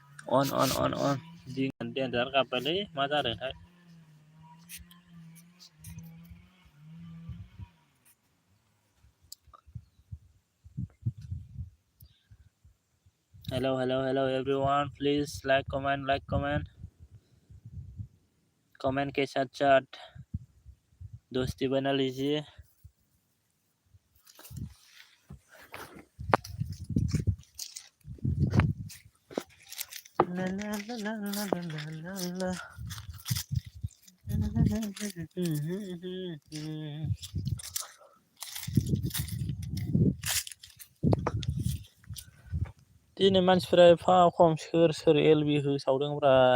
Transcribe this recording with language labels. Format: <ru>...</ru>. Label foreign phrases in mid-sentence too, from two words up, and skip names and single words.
<brx>on जिं डेन्जार गाबबायलै मा जादोंथाय</brx> <en>hello everyone please comment</en> <hi>के साथ साथ दोस्ती बना लीजिए ला ला ला ला ला ला ला</hi> <brx>दिनै मानसिफोरा एफा खम सोर एलबि होसावदोंब्रा</brx>